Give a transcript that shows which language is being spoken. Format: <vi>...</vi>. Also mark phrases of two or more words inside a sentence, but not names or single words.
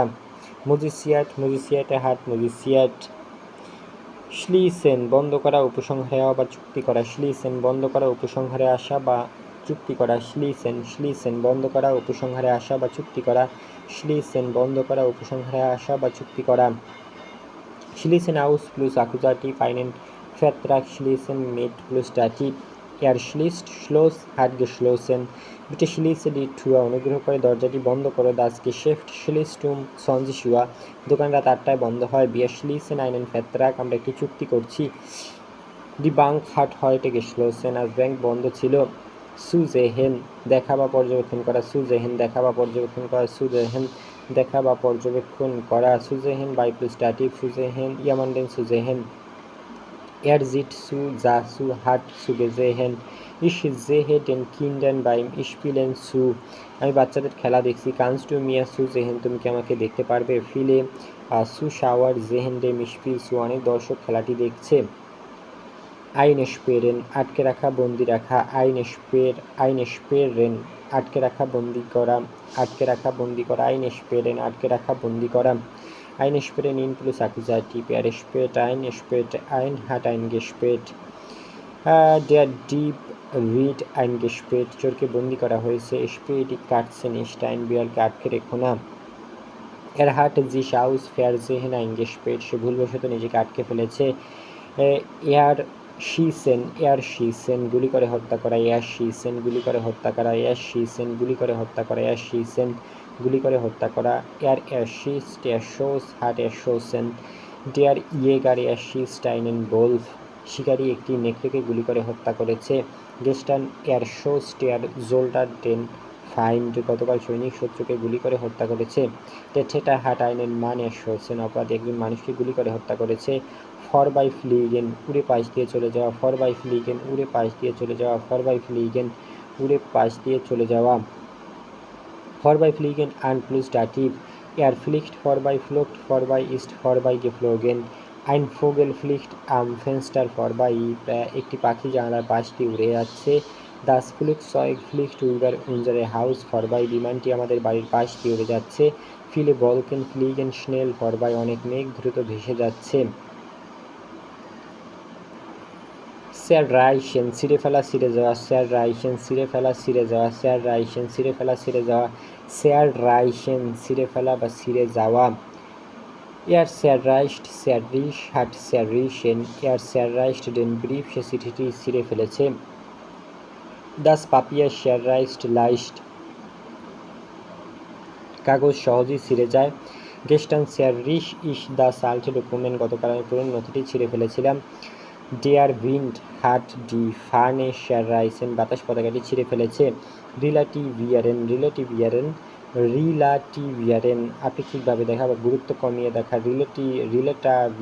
<de>musizierte hat musiziert.</de> <bn>শ্লিসেন বন্ধ করা উপসংহারে বা চুক্তি করা। শ্লিসেন বন্ধ করা উপসংহারে আসা বা চুক্তি করা। শ্লিসেন বন্ধ করা উপসংহারে আসা বা চুক্তি করা। শ্লিসেন বন্ধ করা উপসংহারে আসা বা চুক্তি করা।</bn> <de>Schließen aus plus Akkusativ einen Vertrag schließen mit plus Dativ. Schloss hat geschlossen. Bitte schließe die Tür</de> <bn>অনুগ্রহ করে দরজাটি বন্ধ করো।</bn> <de>Das Geschäft schließt 20 Uhr.</de> <bn>দোকান রাত 8টায় বন্ধ হয়।</bn> <de>Wir schließen einen Vertrag</de> <bn>আমরা একটি চুক্তি করছি।</bn> <de>Die Bank hat heute geschlossen.</de> <bn>আজ ব্যাংক বন্ধ ছিল। Zusehen দেখা বা পর্যবেক্ষণ করা। Zusehen দেখা বা পর্যবেক্ষণ করা। Zusehen দেখা বা পর্যবেক্ষণ করা।</bn> <de>Zusehen bei plus Dativ. Zusehen jemanden zusehen. Sieht zu, sah zu, hat zugesehen. Ich sehe den Kindern beim Spielen zu.</de> <bn>আমি বাচ্চাদের খেলা দেখছি।</bn> <de>Kannst du mir zusehen</de> <bn>তুমি কি আমাকে দেখতে পারবে?</bn> <de>Viele Zuschauer sehen dem Spiel zu</de> <bn>অনেক দর্শক খেলাটি দেখছে। Einsperren আটকে রাখা বন্দি রাখা। Einsperren আটকে রাখা বন্দি করা। আটকে রাখা বন্দি করা। Einsperren আটকে রাখা বন্দি করা।</bn> <de>Einsperren in plus Akkusativ. Sperrt ein hat eingesperrt. Der Dieb wird eingesperrt</de> <bn>চোরকে বন্দি করা হয়েছে।</bn> <de>Sperrt die Katze nicht ein</de> <bn>বিড়ালকে আটকে রেখো না।</bn> <de>hat sich aus Versehen eingesperrt</de> <bn>সে ভুলবশত নিজেকে আটকে ফেলেছে। Erschießen গুলি করে হত্যা করা। Erschießen গুলি করে হত্যা করা। Erschießen গুলি করে হত্যা করা। Erschießen গুলি করে হত্যা করা।</bn> <de>Erschießt erschoss hat erschossen. Der Jäger erschießt einen Wolf</de> <bn>শিকারী একটি নেকড়েকে গুলি করে হত্যা করেছে।</bn> <de>Gestern erschoss der Soldat den Feind</de> <bn>গতকাল সৈনিক শত্রুকে গুলি করে হত্যা করেছে।</bn> <de>Der Täter hat einen Mann erschossen</de> <bn>অপরাধী একজন মানুষকে গুলি করে হত্যা করেছে। Vorbeifliegen উড়ে পাশ দিয়ে চলে যাওয়া। Vorbeifliegen উড়ে পাশ দিয়ে চলে যাওয়া। Vorbeifliegen উড়ে পাশ দিয়ে চলে যাওয়া।</bn> <de>Vorbeifliegen an plus Dativ. Fliegt vorbei, flog vorbei, ist vorbeigeflogen. Ein Vogel fliegt am Fenster vorbei.</de> <bn>একটি পাখি জানালার পাশ দিয়ে উড়ে যাচ্ছে।</bn> <de>Das Flugzeug fliegt über unsere Haus vorbei.</de> <bn>বিমানটি আমাদের বাড়ির পাশ দিয়ে উড়ে যাচ্ছে।</bn> <de>Viele Wolken fliegen schnell vorbei.</de> <bn>অনেক মেঘ দ্রুত ভেসে যাচ্ছে। Zerreißen ছিঁড়ে ফেলা ছিঁড়ে যাওয়া। Zerreißen ছিঁড়ে ফেলা ছিঁড়ে যাওয়া। Zerreißen ছিঁড়ে ফেলা ছিঁড়ে যাওয়া। Zerreißen ছিঁড়ে ফেলা বা ছিঁড়ে যাওয়া।</bn> <de>zerreißt hat zerrissen. Zerreißt den Brief</de> <bn>সে চিঠিটি ছিঁড়ে ফেলেছে।</bn> <de>Das Papier zerreißt leicht</de> <bn>কাগজ সহজেই ছিঁড়ে যায়।</bn> <de>Gestern zerriss ich das alte Dokument</de> <bn>গতকাল আমি পুরনো নথিটি ছিঁড়ে ফেলেছিলাম।</bn> <de>Der Wind hat die Fahne zerrissen</de> <bn>বাতাস পতাকাটি ছিঁড়ে ফেলেছে। রিলাটিভিয়ারেন আপেক্ষিকভাবে দেখা বা গুরুত্ব কমিয়ে দেখা।</bn>